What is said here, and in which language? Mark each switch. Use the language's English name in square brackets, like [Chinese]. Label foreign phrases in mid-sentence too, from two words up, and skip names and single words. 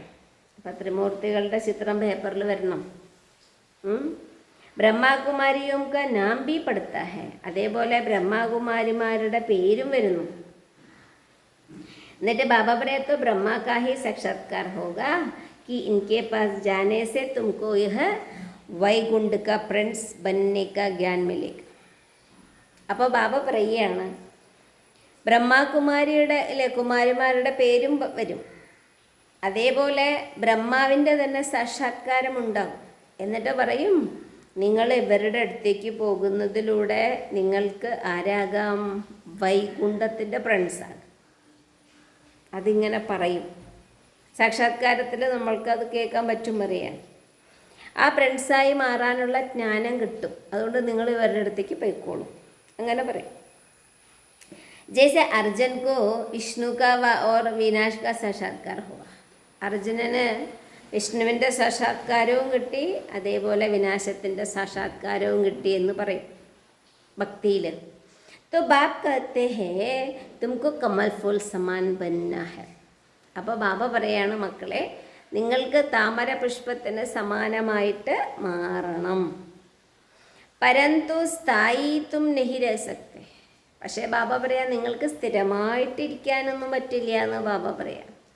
[Malayalam] അപ്പം ത്രിമൂർത്തികളുടെ ചിത്രം പേപ്പറിൽ വരണം. ബ്രഹ്മകുമാരിയും [Hindi] का नाम भी पड़ता है, [Malayalam] അതേപോലെ ബ്രഹ്മകുമാരിമാരുടെ പേരും വരുന്നു. എന്നിട്ട് ബാബ പറയത്തോ [Hindi] ब्रह्मा का ही साक्षात्कार होगा कि इनके पास जाने से तुमको यह वैकुंठ का प्रिंस बनने का ज्ञान मिलेगा. [Malayalam] അപ്പോൾ ബാബ പറയുകയാണ്, ബ്രഹ്മകുമാരിയുടെ അല്ലെ കുമാരിമാരുടെ പേരും വരും, അതേപോലെ ബ്രഹ്മാവിൻ്റെ തന്നെ സാക്ഷാത്കാരം ഉണ്ടാകും. എന്നിട്ട് പറയും, നിങ്ങൾ ഇവരുടെ അടുത്തേക്ക് പോകുന്നതിലൂടെ നിങ്ങൾക്ക് ആരാകാം? വൈകുണ്ഠത്തിൻ്റെ പ്രിൻസാണ്. അതിങ്ങനെ പറയും. സാക്ഷാത്കാരത്തിൽ നമ്മൾക്കത് കേൾക്കാൻ പറ്റും, പറയാൻ. ആ പ്രിൻസായി മാറാനുള്ള ജ്ഞാനം കിട്ടും. അതുകൊണ്ട് നിങ്ങൾ ഇവരുടെ അടുത്തേക്ക് പോയിക്കോളും, അങ്ങനെ പറയും. [Hindi] ജैसे अर्जुन को विष्णु का और विनाश का साक्षात्कार हुआ. [Malayalam] അർജുനന് വിഷ്ണുവിൻ്റെ സാക്ഷാത്കാരവും കിട്ടി, അതേപോലെ വിനാശത്തിൻ്റെ സാക്ഷാത്കാരവും കിട്ടി എന്ന് പറയും ഭക്തിയിൽ. [Hindi] तो बाप कहते हैं तुमको कमल फूल समान बनना है. [Malayalam] അപ്പോൾ ബാബ പറയാണ്, മക്കളെ നിങ്ങൾക്ക് താമര പുഷ്പത്തിന് സമാനമായിട്ട് മാറണം. [Hindi] परन्तु स्थायी तुम नहीं रह सकते. [Malayalam] പക്ഷേ ബാബ പറയാം, നിങ്ങൾക്ക് സ്ഥിരമായിട്ടിരിക്കാനൊന്നും പറ്റില്ല എന്ന് ബാബ പറയാം.